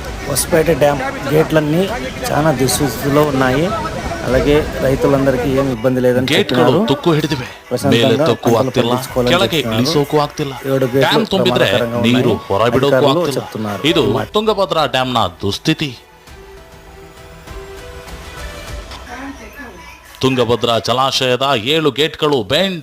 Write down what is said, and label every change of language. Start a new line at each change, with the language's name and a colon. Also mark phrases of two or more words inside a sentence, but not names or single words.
Telugu: ಹೊಸಪೇಟೆ డ్యామ్ గేట్లన్నీ చాలా దుస్థితిలో ఉన్నాయి. అలాగే రైతులందరికీ ఏం ಇಬ್ಬಂದಿ లేదని
Kannada: ಗೇಟ್ಗಳು ತುಕ್ಕು ಹಿಡಿದಿವೆ. ಮೇಲೆ ತೊಕ್ಕು ಆಗ್ತಿಲ್ಲ, ಕೆಳಗೆ ಇಳಿಸೋಕು ಆಗ್ತಿಲ್ಲ. ಡ್ಯಾಮ್ ತುಂಬಿದ್ರೆ ನೀರು ಹೊರಬಿಡೋಕು ಆಗ್ತಿಲ್ಲ. ಇದು ತುಂಗಭದ್ರಾ ಡ್ಯಾಮ್ನ ದುಸ್ಥಿತಿ. ತುಂಗಭದ್ರಾ ಜಲಾಶಯದ 7 ಗೇಟ್ಗಳು ಬೆಂಡ್.